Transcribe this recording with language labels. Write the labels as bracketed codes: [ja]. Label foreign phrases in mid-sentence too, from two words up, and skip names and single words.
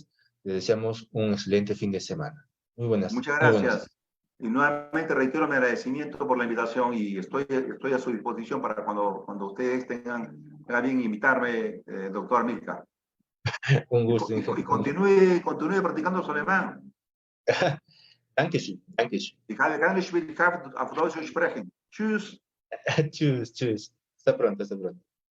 [es] Les deseamos un excelente fin de semana. Muchas Muy buenas. gracias. Y nuevamente reitero mi agradecimiento por la invitación y estoy a su disposición para cuando ustedes tengan bien invitarme, doctor Amílcar. Un gusto, Y ingeniero. continúe practicando su alemán. [de] Dankeschön, Dankeschön. Ich habe keine Schwierigkeit, auf Deutsch zu sprechen. Tschüss. Tschüss, tschüss. [es] Hasta pronto, hasta pronto.